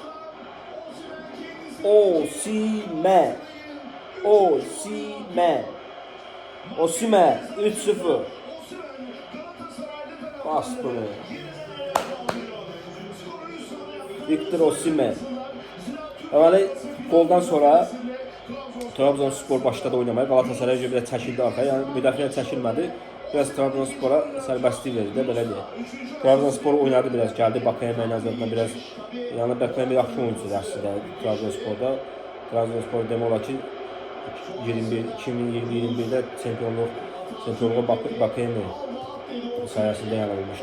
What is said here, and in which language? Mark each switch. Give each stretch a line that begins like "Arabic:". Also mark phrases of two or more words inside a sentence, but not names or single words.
Azerbaijani: Osimhen 3-0. Bas bunu. Victor Osimhen. Deməli, goldan sonra Trabzonspor başladı oynamaya. Galatasaray biraz çəkildi arxaya. Yəni müdafiə çəkilmədi. Biraz Trabzonspora sərbəstlik verdi də belə deyək. Trabzonspor oynadı biraz, gəldi Bakayeme ilə azadına biraz. Yəni Bakayeme yaxşı oyunçudur əslində Trabzonsporda. Trabzonspor demək olar ki 2020-21-də çempionluğa Bakayeme sayəsində yanılmışdı.